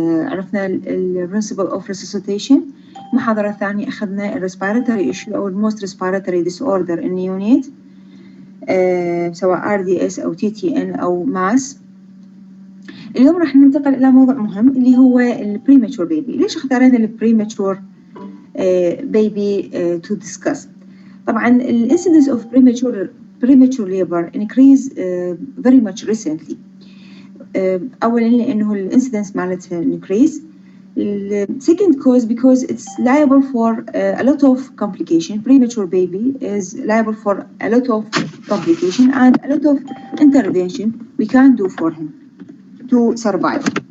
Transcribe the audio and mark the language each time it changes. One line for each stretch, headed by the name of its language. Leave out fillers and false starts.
Arabic: عرفنا ال
English: principle of resuscitation.
Arabic: المحاضرة الثانية أخذنا ال respiratory issue أو ال
English: most respiratory disorder in neonate
Arabic: سواء RDS أو TTN أو MAS. اليوم راح ننتقل إلى موضوع مهم اللي هو ال premature baby. ليش اختارنا ال
English: premature baby to discuss؟
Arabic: طبعا ال
English: incidence of premature labor increase very much recently.
Arabic: أولاً لأنه ال incidence مالتها increase.
English: Second cause because it's liable for a lot of complication. Premature baby is liable for a lot of complication and a lot of intervention we can do for him to survive.